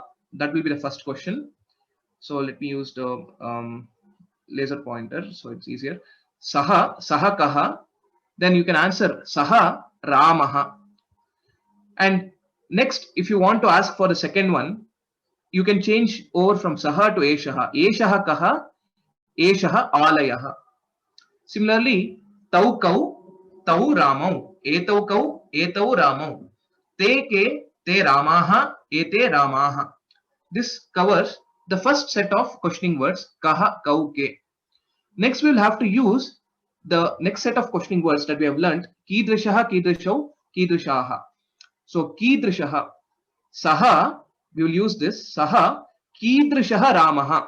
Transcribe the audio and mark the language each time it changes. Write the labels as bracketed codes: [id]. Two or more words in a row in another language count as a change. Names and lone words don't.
[en] That will be the first question. So let me use the laser pointer so it's easier. [sa] सः कः. [en] Then you can answer [sa] सः रामः. [en] And next, if you want to ask for the second one, you can change over from Saha to Eshaha. [sa] एषः कः, एषः आलयः. [en] Similarly, [sa] तौ कौ, तौ रामौ. एतौ कौ, एतौ रामौ। ते के, ते रामाः, एते रामाः. [en] This covers the first set of questioning words, [sa] कः, कौ, के. [en] Next, we will have to use the next set of questioning words that we have learned, [sa] कीदृशः, कीदृशौ, कीदृशः. So, कीदृशः, सः, [en] we will use this, [sa] सः, कीदृशः रामः.